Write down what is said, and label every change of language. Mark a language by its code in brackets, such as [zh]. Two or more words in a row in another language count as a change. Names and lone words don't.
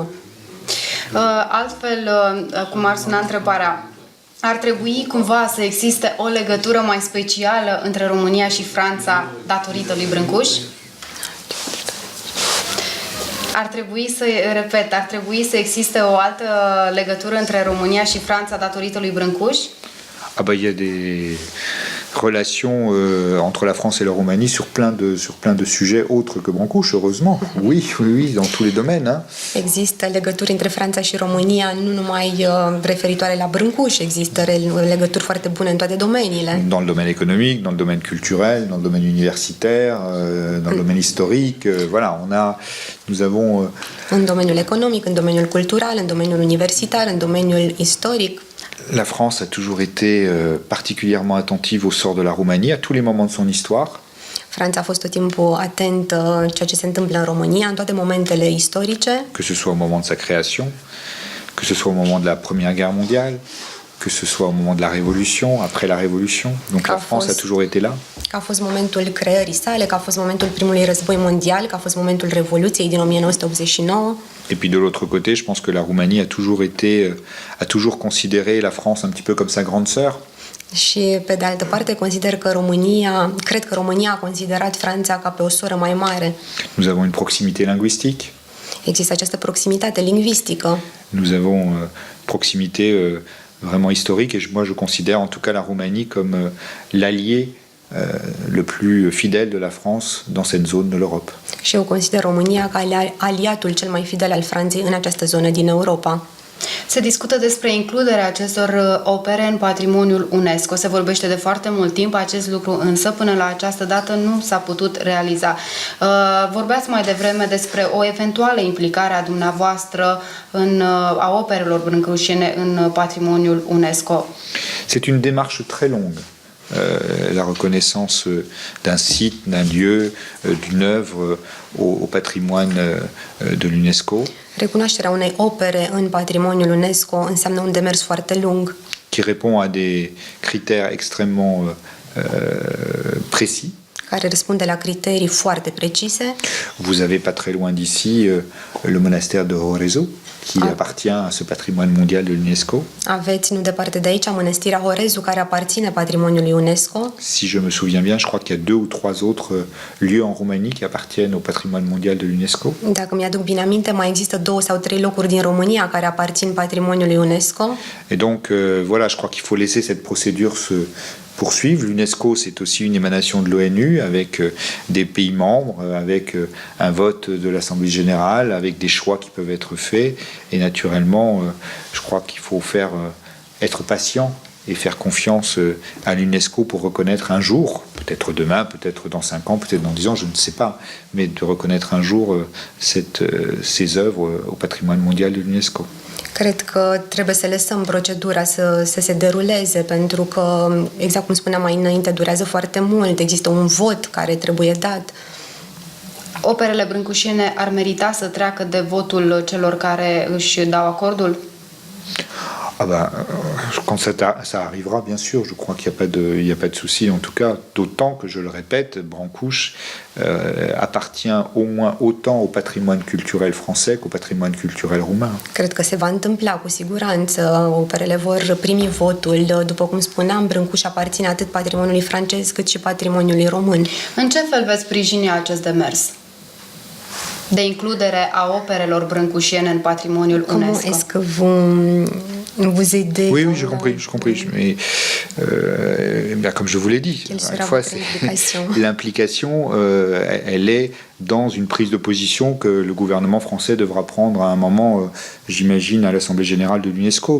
[ro] Altfel, cum ar suna întrebarea, ar trebui cumva să existe o legătură mai specială între România și Franța datorită lui Brâncuș? Ar trebui să existe o altă legătură între România și Franța datorită lui Brâncuș? [fr] Ah bah il y a des relations entre la France et la Roumanie sur plein de sujets autres que Brancusi, heureusement. Oui, oui, oui, dans tous les domaines. Hein. [ro] Există legături între Franța și România, nu numai referitoare la Brâncuș, există legături foarte bune în toate domeniile. [fr] Dans le domaine économique, dans le domaine culturel, dans le domaine universitaire, dans le domaine historique. Voilà, nous avons... [ro] În domeniul economic, în domeniul cultural, în domeniul universitar, în domeniul istoric. [fr] La France a toujours été particulièrement attentive au sort de la Roumanie, à tous les moments de son histoire. [ro] Franța a fost tot timpul atentă ceea ce se întâmplă în România, în toate momentele istorice. [fr] Que ce soit au moment de sa création, que ce soit au moment de la Première Guerre mondiale, que ce soit au moment de la Révolution, après la Révolution. Donc la France a toujours été là. [ro] Că a fost momentul creării sale, că a fost momentul primului război mondial, că a fost momentul Revoluției din 1989. [fr] Et puis de l'autre côté, je pense que la Roumanie a toujours considéré la France un petit peu comme sa grande sœur. [ro] Și pe de altă parte cred că România a considerat Franța ca pe o soră mai mare. [fr] Nous avons une proximité linguistique. [ro] Există această proximitate lingvistică. [fr] Nous avons proximité vraiment historique et moi je considère en tout cas la Roumanie comme l'allié le plus fidèle de la France dans cette zone de l'Europe. [ro] Și eu consider România ca aliatul cel mai fidel al Franței în această zonă din Europa. Se discută despre includerea acestor opere în patrimoniul UNESCO. Se vorbește de foarte mult timp acest lucru, însă până la această dată nu s-a putut realiza. Vorbeați mai devreme despre o eventuală implicare a dumneavoastră a operelor brâncușene în patrimoniul UNESCO. [fr] C'est une démarche très longue. La reconnaissance d'un site, d'un lieu, d'une œuvre au patrimoine de l'UNESCO. [ro] Recunoașterea unei opere în patrimoniul UNESCO înseamnă un demers foarte lung. [fr] Qui répond à des critères extrêmement précis. [ro] Care răspunde la criterii foarte precise. [fr] Vous avez pas très loin d'ici le monastère de Horezu, qui appartient à ce patrimoine mondial de l'UNESCO. [ro] Aveți nu departe de aici mănăstirea Horezu, care aparține patrimoniului UNESCO. [fr] Si je me souviens bien, je crois qu'il y a 2 ou 3 autres lieux en Roumanie qui appartiennent au patrimoine mondial de l'UNESCO. [ro] Dacă mi-aduc bine aminte, mai există 2 sau 3 locuri din România care aparțin patrimoniului UNESCO. [fr] Et donc voilà, je crois qu'il faut laisser cette procédure se poursuivre. L'UNESCO, c'est aussi une émanation de l'ONU avec des pays membres, avec un vote de l'Assemblée générale, avec des choix qui peuvent être faits. Et naturellement, je crois qu'il faut être patient et faire confiance à l'UNESCO pour reconnaître un jour, peut-être demain, peut-être dans 5 ans, peut-être dans 10 ans, je ne sais pas, mais de reconnaître un jour ces œuvres au patrimoine mondial de l'UNESCO. [ro] Cred că trebuie să lăsăm procedura să se deruleze, pentru că, exact cum spuneam mai înainte, durează foarte mult, există un vot care trebuie dat. Operele brâncușene ar merita să treacă de votul celor care își dau acordul? [fr] Ah ben, quand ça arrivera, bien sûr, je crois qu'il n'y a pas de souci. En tout cas, d'autant que, je le répète, Brancusi appartient au moins autant au patrimoine culturel français qu'au patrimoine culturel roumain. [ro] Cred că se va întâmpla cu siguranță. Operele vor primi votul. După cum spuneam, Brâncuși aparține atât patrimoniului francez cât și patrimoniului român. În ce fel veți sprijini acest demers de includere a operelor brâncușene în patrimoniul UNESCO? [fr] Comment est-ce que vous aidez? Oui, j'ai compris. Mais comme je vous l'ai dit, Quelle sera fois, votre implication? L'implication, elle est dans une prise de position que le gouvernement français devra prendre à un moment, j'imagine, à l'Assemblée générale de l'UNESCO.